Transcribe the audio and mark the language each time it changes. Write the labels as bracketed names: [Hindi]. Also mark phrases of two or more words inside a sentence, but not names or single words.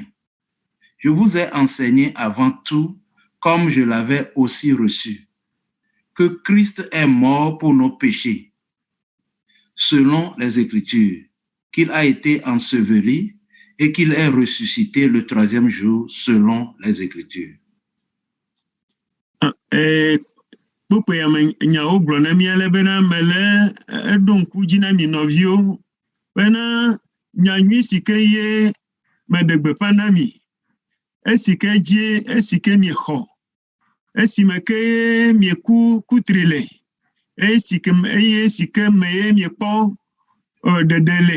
[French] Je vous ai enseigné avant tout, comme je l'avais aussi reçu, que Christ est mort pour nos péchés, selon les Écritures, qu'il a été enseveli et qu'il est ressuscité le 3e jour, selon les Écritures. [Ewe] Kpokpo ya nyawo gblɔ na míale bena mele eɖo ŋku dzi na mi nɔviwo bena nyanyui si ke ye meɖe gbeƒã na mi, esi ke dzie, esi ke miexɔ, esime ke mieku kutri le, esi ke me ye miekpɔ ɖeɖe le.